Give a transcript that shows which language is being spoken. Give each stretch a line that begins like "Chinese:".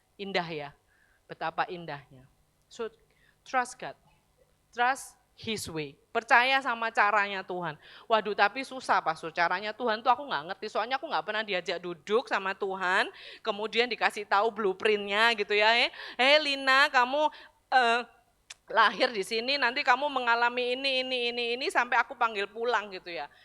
Indonesian: Indah ya, betapa indahnya.
English: So, trust God, trust His way.
Indonesian: Percaya sama caranya Tuhan. Waduh, tapi susah Pastor, caranya Tuhan tuh aku nggak ngerti. Soalnya aku nggak pernah diajak duduk sama Tuhan, kemudian dikasih tahu blueprintnya gitu ya. Lina, kamu lahir di sini, nanti kamu mengalami ini sampai aku panggil pulang gitu ya.